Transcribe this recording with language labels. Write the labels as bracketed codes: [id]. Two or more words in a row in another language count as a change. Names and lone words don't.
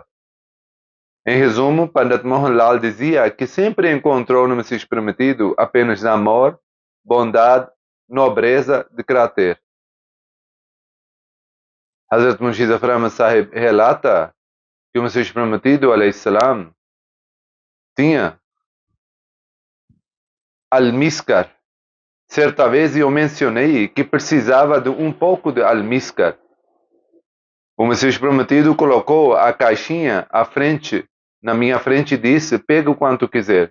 [pt] Em resumo, Pandit Mohanlal dizia que sempre encontrou no Messias prometido apenas amor, bondade, nobreza de caráter. Hazrat Munshi Ahmad Sahib relata que o Messias prometido, [ar] عليه السلام, [pt] tinha almíscar. Certa vez eu mencionei que precisava de um pouco de almíscar. O Messias prometido colocou a caixinha à frente, na minha frente, e disse: pega o quanto quiser.